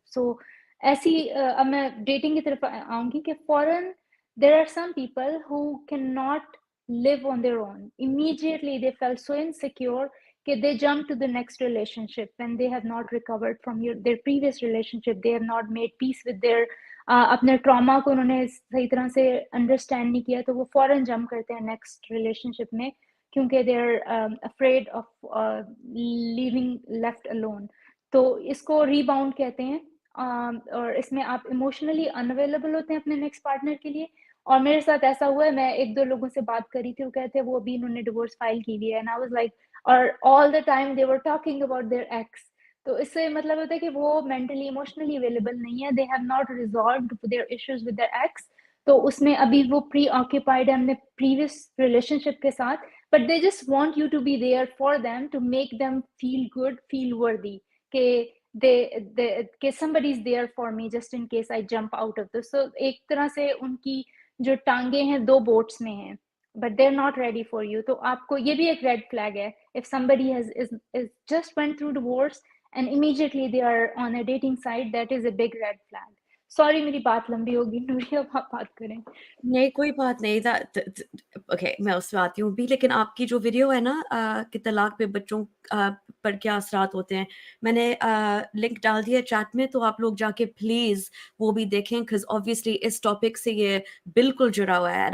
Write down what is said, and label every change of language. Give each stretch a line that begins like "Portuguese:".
Hindi: So ऐसी अब मैं डेटिंग की तरफ आऊंगी कि फॉरन
English: there are some people who cannot live on their own. Immediately they felt so insecure that they jump to the next relationship when they have not recovered from their previous relationship. They have not made peace with their
Hindi: अपने trauma को उन्होंने सही तरह से understand नहीं किया, तो वो फौरन जंप करते हैं नेक्स्ट रिलेशनशिप में, क्योंकि
English: They are afraid of living left alone.
Hindi: तो इसको रीबाउंड कहते हैं. और इसमें आप इमोशनली अनअवेलेबल होते हैं अपने नेक्स्ट पार्टनर के लिए. और मेरे साथ ऐसा हुआ है, मैं 1-2 लोगों से बात करी थी, वो कहते हैं वो अभी इन्होंने डिवोर्स फाइल की हुई है.
English: And I was like, और all the time they were talking about their ex.
Hindi: तो इससे मतलब होता है कि वो मेंटली इमोशनली अवेलेबल नहीं है.
English: They have not resolved their issues with their ex.
Hindi: तो उसमें अभी वो प्री ऑक्यूपाइड है अपने प्रीवियस रिलेशनशिप के साथ,
English: But they just want you to be there for them to make them feel good, feel worthy, कि somebody is there for me just in case I jump out of this.
Hindi: So एक तरह से उनकी जो टांगे हैं दो बोट्स में हैं,
English: but they're not ready for you.
Hindi: तो आपको ये भी एक रेड फ्लैग है.
English: If somebody is just went through divorce and immediately they are on a dating site, that is a big red flag.
Hindi: Sorry मेरी बात लंबी होगी, नूरिया आप बात करें. नहीं, कोई बात नहीं. ओके, मैं उसमें आती हूँ भी. लेकिन आपकी जो वीडियो है ना कि तलाक पे बच्चों पर क्या असरात होते हैं, मैंने लिंक डाल दिया चैट में, तो आप लोग जाके प्लीज़ वो भी देखें, बिकॉज़ ऑब्वियसली इस टॉपिक से ये बिल्कुल जुड़ा हुआ है.